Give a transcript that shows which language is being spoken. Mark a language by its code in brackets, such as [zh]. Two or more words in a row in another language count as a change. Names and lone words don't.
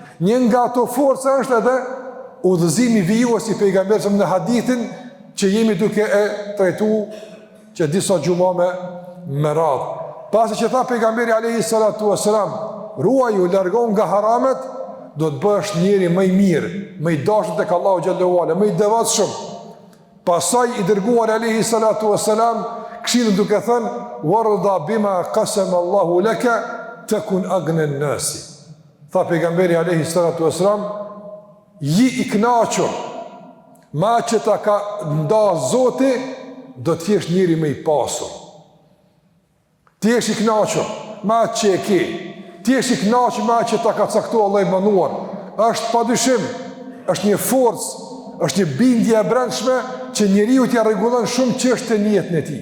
[sq] Një nga ato forca është edhe udhëzimi vijues i pejgamberit në hadithin që jemi duke e trajtuar që disa gjuma me radhë. Pasi që tha pejgamberi [ar] عليه الصلاة والسلام, [sq] ruaju, largohu nga haramet, do të bësh njeri më i mirë, më i dashur tek Allahu [ar] جل وعلا, [sq] më i devotshëm. Pastaj i dërguar [ar] عليه الصلاة والسلام [sq] këshillën duke thënë: [ar] "وارض بما قسم الله لك تكن أغنى الناس." [sq] Tha pejgamberi [ar] عليه الصلاة والسلام, [sq] ji i kënaqur, ma që ta ka nda Zoti, do të jesh njëri më i pasur. Ti jesh i kënaqur, ma që e ke, t'jesh i kënaqur me atë që ta ka caktuar Allahu i mënduar, është padyshim, është një forcë, është një bindje e brendshme që njeriu t'ia rregullon shumë çështën e jetën e tij.